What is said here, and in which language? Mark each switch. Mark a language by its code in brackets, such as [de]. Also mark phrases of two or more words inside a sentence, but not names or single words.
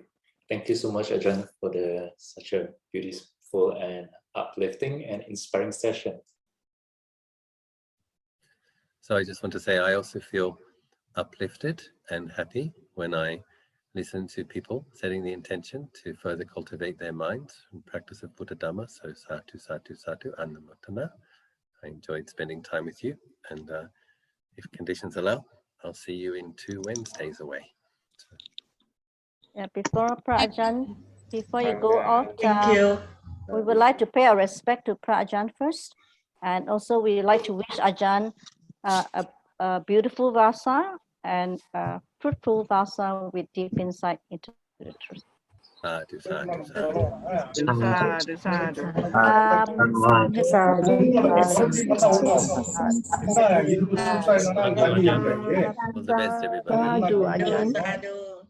[en] Thank you so much, Ajahn, for such a beautiful and uplifting and inspiring session. So I just want to say I also feel uplifted and happy when I listen to people setting the intention to further cultivate their minds and practice of Buddha Dhamma. [pi] So sadhu, sadhu, sadhu, annamottana. [en] I enjoyed spending time with you, and if conditions allow, I'll see you in 2 Wednesdays away. So. Yeah, before Ajahn, before you go off, Thank you. We would like to pay our respect to Ajahn first, and also we would like to wish Ajahn a beautiful Vassa and a fruitful Vassa with deep insight into the truth. [pi] Sadhu, sadhu, sadhu. Sadhu, sadhu. [en] All the best, everybody. [pi] Sadhu, Ajahn. Sadhu.